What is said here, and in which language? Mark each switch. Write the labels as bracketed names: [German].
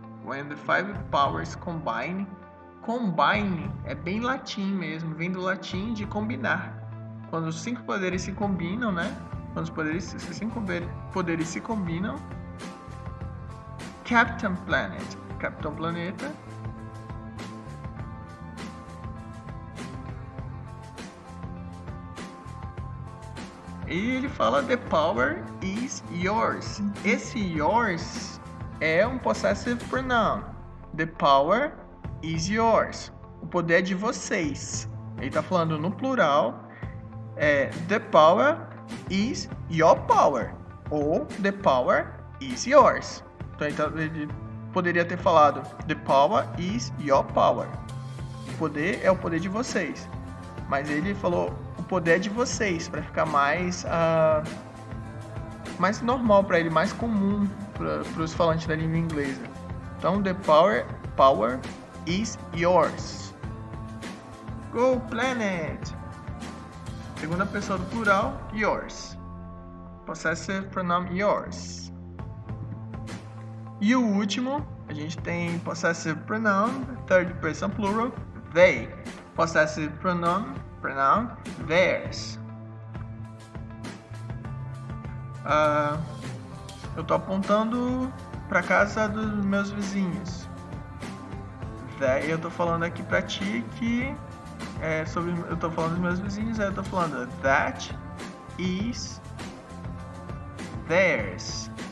[English] When the five powers combine. [Portuguese] Combine é bem latim mesmo, vem do latim de combinar. Quando os 5 poderes se combinam, né? Quando os 5 poderes se combinam. Captain Planeta. E ele fala [English] the power is yours. [Portuguese] Esse yours é um possessive pronoun. [English] The power is yours. [Portuguese] O poder é de vocês. Ele está falando no plural. [English] The power is your power. Ou the power is yours. [Portuguese] Então ele poderia ter falado [English] the power is your power. [Portuguese] O poder é o poder de vocês. Mas ele falou o poder é de vocês, para ficar mais normal para ele, mais comum para os falantes da língua inglesa. Então, [English] the power is yours. Go planet! [Portuguese] Segunda pessoa do plural, yours. Possessive pronoun yours. E o último, a gente tem possessive pronoun, third person plural, they. [English] Possessive pronoun theirs. [Portuguese] Eu tô apontando para casa dos meus vizinhos. Eu tô falando aqui para ti que eu tô falando dos meus vizinhos, aí eu tô falando [English] that is theirs.